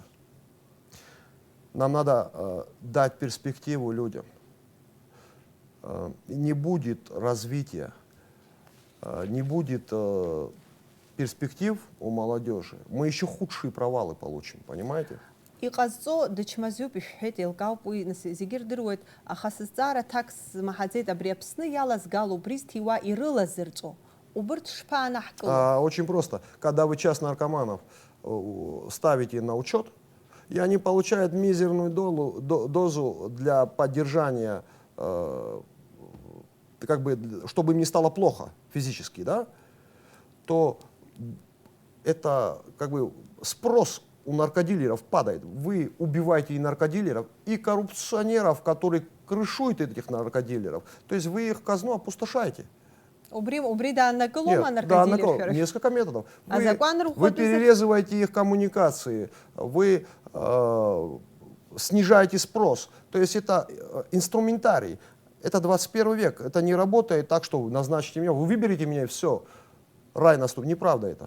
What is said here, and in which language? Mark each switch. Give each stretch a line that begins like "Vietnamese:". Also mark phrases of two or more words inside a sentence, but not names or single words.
Russian: Нам надо дать перспективу людям. Не будет развития, не будет перспектив у молодежи, мы еще худшие провалы получим, понимаете?
Abkhazian: Иҟазҵо дычмазаҩуп ишәҳәеит, еилкаауп уи, нас зегьы ирдыруеит, аха сызҵаара аҭак смаҳаӡеит, абри Аԥсны иалазгало, убри зҭиуа ирылазырҵо. Убырҭ шԥаанаҳкыло?
Russian: Очень просто. Когда вы час наркоманов ставите на учет, и они получают мизерную дозу для поддержания, как бы, чтобы им не стало плохо физически, да, то это как бы спрос у наркодилеров падает. Вы убиваете и наркодилеров, и коррупционеров, которые крышуют этих наркодилеров. То есть вы их казну опустошаете.
Abkhazian: Убри дааннакылома
Russian: Нет, да,
Abkhazian: наркодилершәара?
Russian: несколько методов. А закон Вы перерезываете их коммуникации, вы снижаете спрос. То есть это инструментарий. Это 21 век. Это не работает так, что вы назначите меня, вы выберете меня и все. Рай наступит. Неправда это.